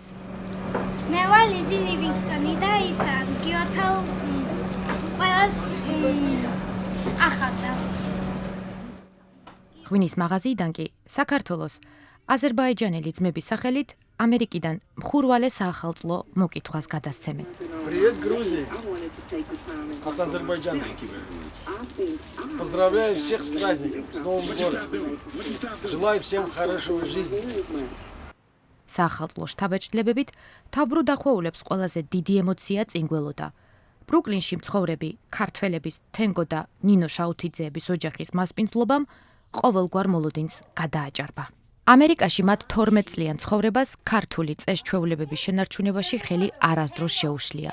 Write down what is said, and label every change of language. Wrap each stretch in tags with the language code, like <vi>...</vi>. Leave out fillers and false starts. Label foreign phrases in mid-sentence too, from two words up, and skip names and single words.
<ka>მე ვარ ლიზი ლივინგსტონი და ის გიოთავ ყველას ახალ წელს. ღვინის მაღაზიიდან კი საქართველოს აზერბაიჯანელი ძმების სახელით ამერიკიდან მხურვალე საახალწლო მოკითხვას გადასცემენ.</ka> <ru>Привет, Грузия! От Азербайджана. Поздравляю всех с праздником, с Новым годом. Желаю всем хорошего жизни.</ru> <ka>საახალწლო შთაბეჭდილებებით თავბრუ დახვეულებს ყველაზე დიდი ემოცია წინ გველოდა. ბრუკლინში მცხოვრები ქართველების თენგო და ნინო შაუთიძეების ოჯახის მასპინძლობამ ყოველგვარ მოლოდინს გადააჭარბა. ამერიკაში მათ 12 წლიან ცხოვრებას ქართული წესჩვეულებების შენარჩუნებაში ხელი არასდროს შეუშლია.</ka>